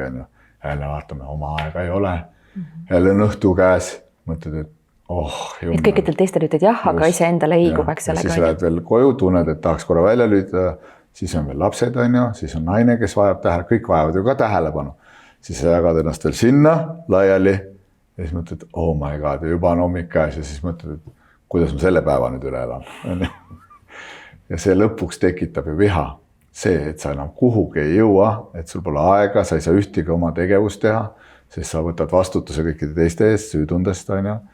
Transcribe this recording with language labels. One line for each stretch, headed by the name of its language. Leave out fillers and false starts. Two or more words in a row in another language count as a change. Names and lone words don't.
Estonian: Jälle vaatame, oma aega ei ole, jälle on õhtu käes, mõtled, et jummel. Et kõikidel teistel ütled jah, aga ise endale ei kubeks. Ja siis lähed veel koju, tunned, et tahaks korra välja lüütada. Siis on veel lapsed, siis on naine, kes vajab tähele, kõik vajavad ju ka tähelepanu. Siis sa jagad ennast veel sinna laiali ja siis mõtled,
English: oh my god,
Estonian: juba on hommik käes ja siis mõtled, et kuidas ma selle päeva nüüd üle elan. Ja see lõpuks tekitab ju viha, see, et sa enam kuhugi ei jõua, et sul pole aega, sa ei saa ühtegi oma tegevust teha, sest sa võtad vastutuse kõikide teiste eest, süütundest, on ju.